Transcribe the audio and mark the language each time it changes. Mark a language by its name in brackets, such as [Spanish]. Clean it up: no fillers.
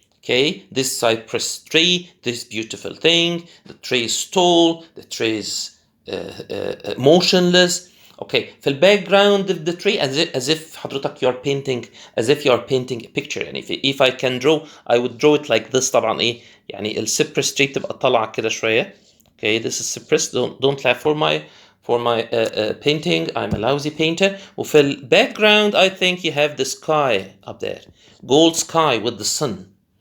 [English] Okay, this cypress tree, this beautiful thing. The tree is tall. The tree is motionless. Okay, في الباك of the tree as if حضرتك you're painting, as if you're painting a picture. يعني if I can draw, I would draw it like this. [Arabic] طبعا ايه يعني السيبرس tree بتبقى طالعة كده شوية. [English] Okay, this is cypress. Don't laugh for my painting. I'm a lousy painter. وفي الباك I think you have the sky up there, gold sky with the sun.